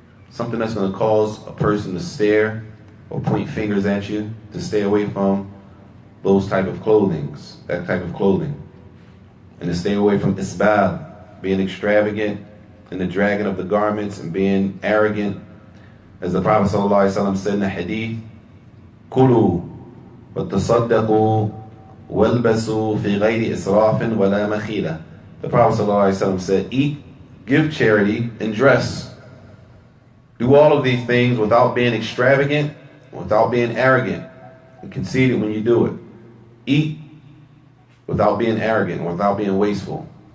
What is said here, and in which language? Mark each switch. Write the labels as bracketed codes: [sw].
[en] Something that's going to cause a person to stare or point fingers at you, to stay away from those type of clothings, that type of clothing. And to stay away from isbal, being extravagant in the dragging of the garments and being arrogant. As the Prophet ﷺ said in the hadith, [ar] كُلُوا وَتَصَدَّقُوا وَالْبَسُوا فِي غَيْرِ إِسْرَافٍ وَلَا مَخِيلَةٍ. [en] The Prophet ﷺ said, eat, give charity, and dress. Do all of these things without being extravagant, without being arrogant and conceited when you do it. Eat without being arrogant, without being wasteful.